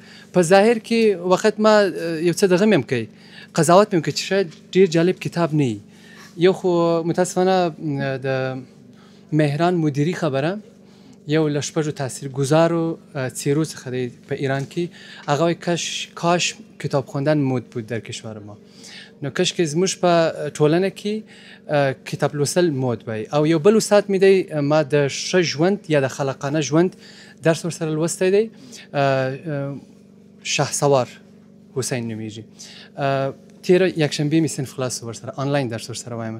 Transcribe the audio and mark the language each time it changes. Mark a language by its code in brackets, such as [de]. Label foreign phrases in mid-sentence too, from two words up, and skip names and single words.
[ps] په ظاهر کې وخت ما یو څه دغه مې هم کوي، قضاوت مې هم کوي چې شاید ډېر جالب کتاب نه وي. یو خو متاسفانه د مهران مدیري خبره، یو له 6 تاثیرگذارو څیرو څخه دی په ایران کې. هغه وایي [fa] کاش کتاب خواندن مد بود در کشور ما. [ps] نو کاش که زموږ په ټولنه کې کتاب لوستل مود وای. او یو بل استاد مې دی، ما د ښه ژوند یا د خلاقانه ژوند درس ورسره لوستی دی، شهسوار حسین نومیږي. تېره یکشنبې مې صنف خلاص ورسره آنلاین درس ورسره وایم.